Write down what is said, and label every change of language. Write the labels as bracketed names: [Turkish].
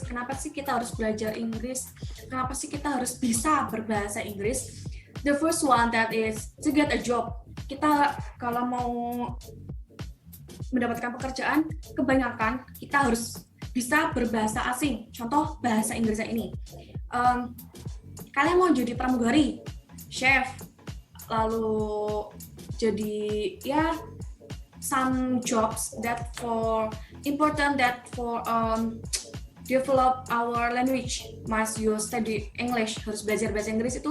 [Indonesian] Kenapa sih kita harus belajar Inggris? Kenapa sih kita harus bisa berbahasa Inggris? [English] The first one that is to get a job. [Indonesian] Kita kalau mau mendapatkan pekerjaan, kebanyakan kita harus bisa berbahasa asing. Contoh bahasa Inggrisnya ini. Kalian mau jadi pramugari, chef, lalu jadi ya [English] some jobs that for important that for develop our language must you study English, [Indonesian] harus belajar bahasa Inggris.